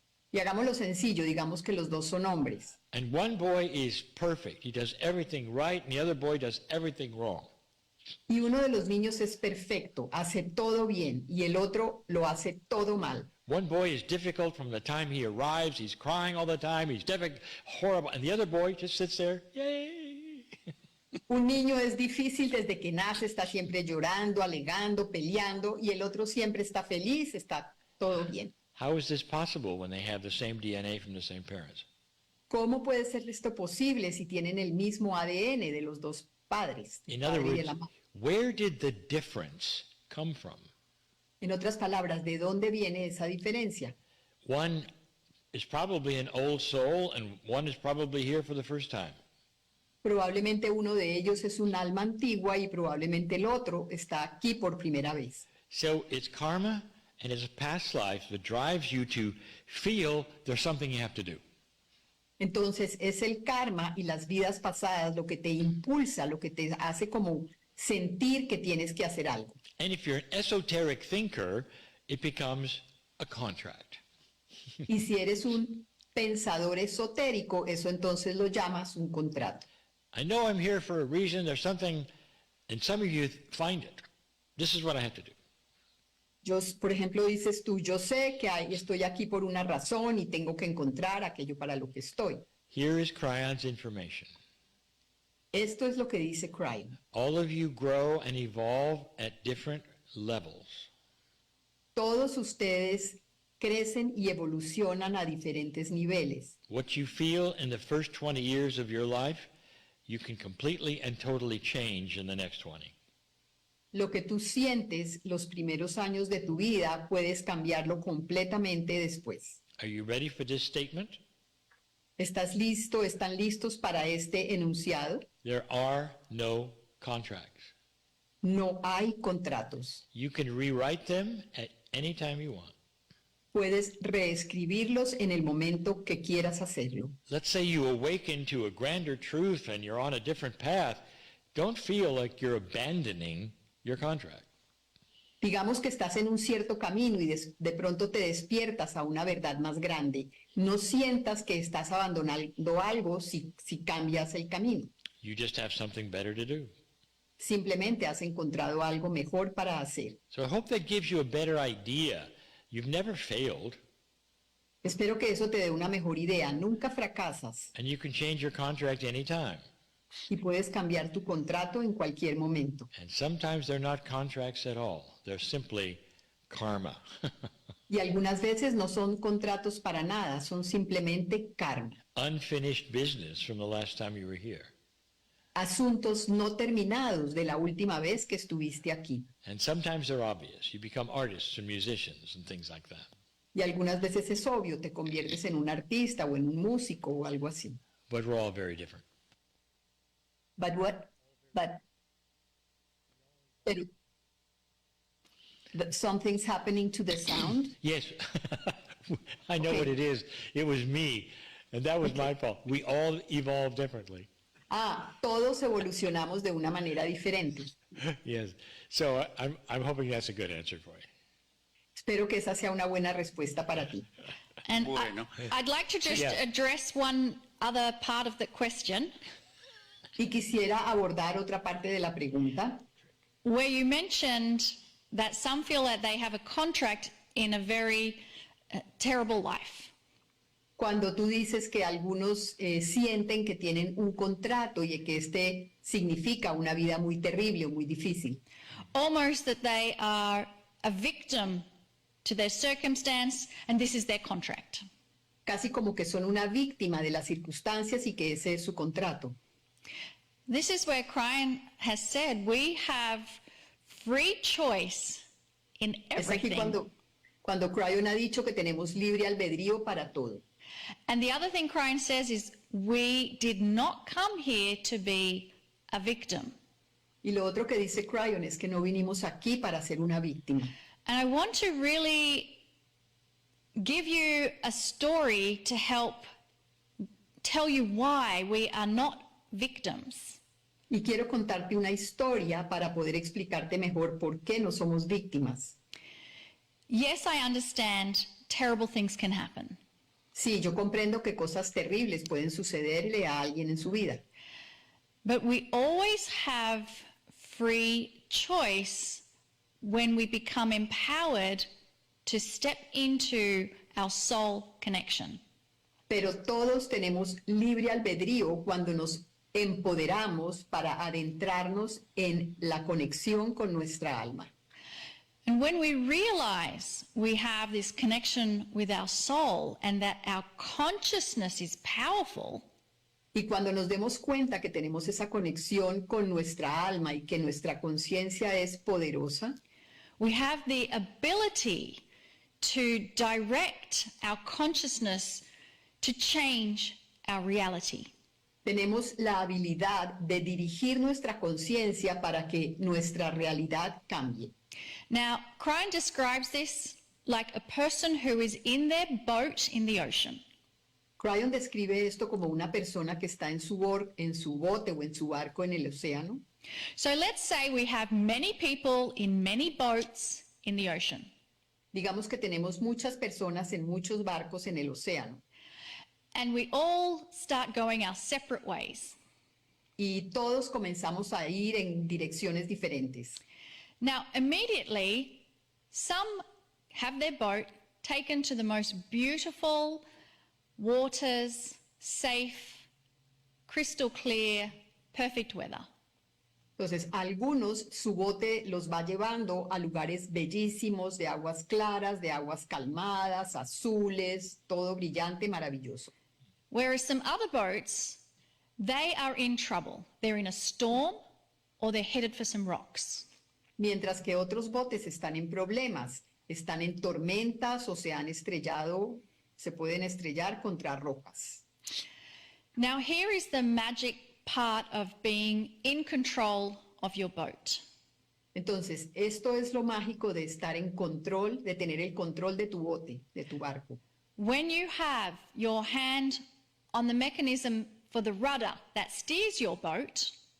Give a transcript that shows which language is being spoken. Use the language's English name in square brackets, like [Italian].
[Spanish] Y hagámoslo sencillo, digamos que los dos son hombres. [English] And one boy is perfect. He does everything right, and the other boy does everything wrong. [Spanish] Y uno de los niños es perfecto, hace todo bien, y el otro lo hace todo mal. [English] One boy is difficult from the time he arrives. He's crying all the time. He's difficult, horrible. And the other boy just sits there, yay. [Spanish] Un niño es difícil desde que nace, está siempre llorando, alegando, peleando, y el otro siempre está feliz, está todo bien. [English] How is this possible when they have the same DNA from the same parents? [Spanish] ¿Cómo puede ser esto posible si tienen el mismo ADN de los dos padres? [English] In other words, where did the difference come from? [Spanish] En otras palabras, ¿de dónde viene esa diferencia? [English] One is probably an old soul, and one is probably here for the first time. [Spanish] Probablemente uno de ellos es un alma antigua y probablemente el otro está aquí por primera vez. [English] So it's karma and it's a past life that drives you to feel there's something you have to do. [Spanish] Entonces es el karma y las vidas pasadas lo que te impulsa, lo que te hace como sentir que tienes que hacer algo. [English] And if you're an esoteric thinker, it becomes a contract. [Spanish] Y si eres un pensador esotérico, eso entonces lo llamas un contrato. [English] I know I'm here for a reason. There's something, and some of you find it. This is what I have to do. [Spanish] Yo, por ejemplo, dices tú, yo sé que estoy aquí por una razón y tengo que encontrar aquello para lo que estoy. [English] Here is Kryon's information. [Spanish] Esto es lo que dice Kryon. [English] All of you grow and evolve at different levels. [Spanish] Todos ustedes crecen y evolucionan a diferentes niveles. [English] What you feel in the first 20 years of your life, you can completely and totally change in the next 20. [Spanish] Lo que tú sientes los primeros años de tu vida, puedes cambiarlo completamente después. [English] Are you ready for this statement? [Spanish] ¿Estás listo? ¿Están listos para este enunciado? [English] There are no contracts. [Spanish] No hay contratos. [English] You can rewrite them at any time you want. [Spanish] Puedes reescribirlos en el momento que quieras hacerlo. [English] Let's say you awaken to a grander truth and you're on a different path. Don't feel like you're abandoning your contract. [Spanish] Digamos que estás en un cierto camino y de pronto te despiertas a una verdad más grande. No sientas que estás abandonando algo si cambias el camino. [English] You just have something better to do. [Spanish] Simplemente has encontrado algo mejor para hacer. [English] So I hope that gives you a better idea. You've never failed. [Spanish] Espero que eso te dé una mejor idea. Nunca fracasas [English] And you can change your contract anytime. [Spanish] y puedes cambiar tu contrato en cualquier momento. [English] And sometimes they're not contracts at all. They're simply karma. [Spanish] Y algunas veces no son contratos para nada, son simplemente karma. [English] Unfinished business from the last time you were here. [Spanish] Asuntos no terminados de la última vez que estuviste aquí. [English] And sometimes they're obvious. You become artists and musicians and things like that. [Spanish] Y algunas veces es obvio, te conviertes en un artista o en un músico o algo así. [English] But we're all very different. But what? [Spanish] Pero, [English] something's happening to the sound? Yes, I know Okay. what it is. It was me, and that was my fault. We all evolve differently. [Spanish] Todos evolucionamos de una manera diferente. [English] Yes, so I'm hoping that's a good answer for you. [Spanish] Espero que esa sea una buena respuesta para ti. [English] And [Spanish] Bueno. [English] I'd like to just Yeah. address one other part of the question, [Spanish] Y quisiera abordar otra parte de la pregunta, [English] where you mentioned that some feel that they have a contract in a very terrible life. [Spanish] cuando tú dices que algunos sienten que tienen un contrato y que este significa una vida muy terrible o muy difícil. [English] Almost that they are a victim to their circumstance and this is their contract. [Spanish] Casi como que son una víctima de las circunstancias y que ese es su contrato. [English] This is where Kryon has said we have free choice in [Spanish] Es aquí [English] everything. [Spanish] cuando Kryon ha dicho que tenemos libre albedrío para todo. [English] And the other thing Kryon says is we did not come here to be a victim. [Spanish] Y lo otro que dice Kryon es que no vinimos aquí para ser una víctima. [English] And I want to really give you a story to help tell you why we are not victims. [Spanish] Y quiero contarte una historia para poder explicarte mejor por qué no somos víctimas. [English] Yes, I understand terrible things can happen. [Spanish] Sí, yo comprendo que cosas terribles pueden sucederle a alguien en su vida, [English] But we always have free choice when we become empowered to step into our soul connection. [Spanish] pero todos tenemos libre albedrío cuando nos empoderamos para adentrarnos en la conexión con nuestra alma. [English] And when we realize we have this connection with our soul and that our consciousness is powerful, [Spanish] Y cuando nos demos cuenta que tenemos esa conexión con nuestra alma y que nuestra conciencia es poderosa, [English] we have the ability to direct our consciousness to change our reality. [Spanish] tenemos la habilidad de dirigir nuestra conciencia para que nuestra realidad cambie. [English] Now, Kryon describes this like a person who is in their boat in the ocean. [Spanish] Kryon describe esto como una persona que está en su bote o en su barco en el océano. [English] So let's say we have many people in many boats in the ocean. [Spanish] Digamos que tenemos muchas personas en muchos barcos en el océano [English] And we all start going our separate ways. [Spanish] y todos comenzamos a ir en direcciones diferentes. [English] Now, immediately, some have their boat taken to the most beautiful waters, safe, crystal clear, perfect weather. [Spanish] Entonces, algunos su bote los va llevando a lugares bellísimos, de aguas claras, de aguas calmadas, azules, todo brillante, maravilloso. [English] Whereas some other boats, they are in trouble. They're in a storm or they're headed for some rocks. [Spanish] Mientras que otros botes están en problemas, están en tormentas o se pueden estrellar contra rocas. [English] Now, here is the magic part of being in control of your boat. [Spanish] Entonces, esto es lo mágico de estar en control, de tener el control de tu bote, de tu barco. [English] When you have your hand on the mechanism for the rudder that steers your boat,